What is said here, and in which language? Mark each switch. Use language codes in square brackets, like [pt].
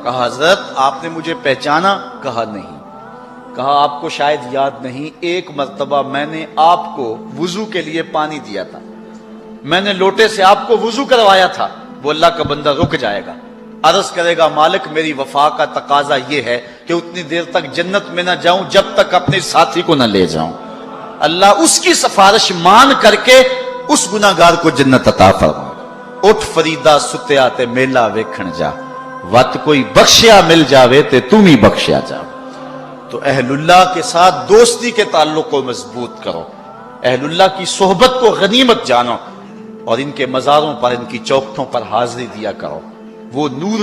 [ur] کہا حضرت آپ نے مجھے پہچانا؟ کہا نہیں. کہا آپ کو شاید یاد نہیں, ایک مرتبہ میں نے آپ کو وضو کے لیے پانی دیا تھا, میں نے لوٹے سے آپ کو وضو کروایا تھا. وہ اللہ کا بندہ رک جائے گا, عرض کرے گا مالک میری وفا کا تقاضا یہ ہے کہ اتنی دیر تک جنت میں نہ جاؤں جب تک اپنے ساتھی کو نہ لے جاؤں. اللہ اس کی سفارش مان کر کے اس گناہگار کو جنت عطا فرمائے. [pa] اٹھ فریدا ستیا تے میلا ویکھن جا, وت کوئی بخشیا مل جاوے تے تم ہی بخشیا جا. [ur] تو اہل اللہ کے ساتھ دوستی کے تعلق کو مضبوط کرو, اہل اللہ کی صحبت کو غنیمت جانو, اور ان کے مزاروں پر ان کی چوکھٹوں پر حاضری دیا کرو. وہ نور